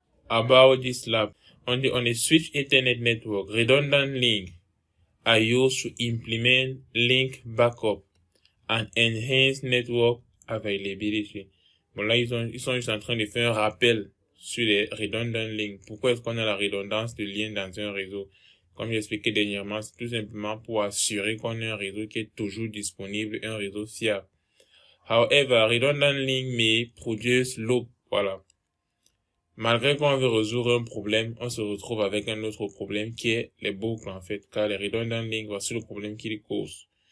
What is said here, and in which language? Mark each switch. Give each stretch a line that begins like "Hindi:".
English: About this lab, on a switch Ethernet network, redundant link are used to implement link backup and enhance network availability.
French: Bon, là, ils sont juste en train de faire un rappel sur les redundant links. Pourquoi est-ce qu'on a la redondance de liens dans un réseau? Comme j'ai expliqué dernièrement, c'est tout simplement pour assurer qu'on a un réseau qui est toujours disponible, un réseau fiable.
English: However, redundant link may produce loop.
French: Voilà. Malgré qu'on veut résoudre un problème, on se retrouve avec un autre problème qui est les boucles, en fait, car les redundant links, voici le problème qui les cause.